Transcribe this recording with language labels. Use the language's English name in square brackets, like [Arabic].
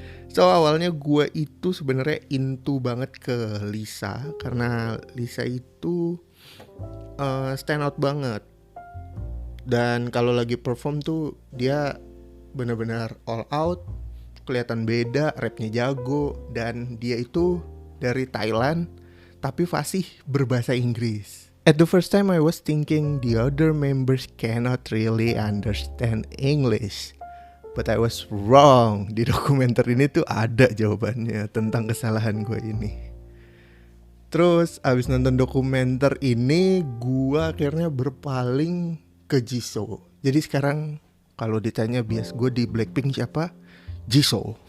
[Indonesian] So awalnya gue itu sebenarnya into banget ke Lisa, karena Lisa itu [English] stand out [Indonesian] banget. Dan kalau lagi perform tuh dia benar-benar [English] all out, [Indonesian] kelihatan beda, rapnya jago, dan dia itu dari Thailand tapi fasih berbahasa Inggris. [English] At the first time I was thinking the other members cannot really understand English, but I was wrong. [Indonesian] Di dokumenter ini tuh ada jawabannya tentang kesalahan gue ini. Terus abis nonton dokumenter ini, gue akhirnya berpaling ke Jisoo. Jadi sekarang kalau ditanya bias gue di Blackpink siapa? Jisoo.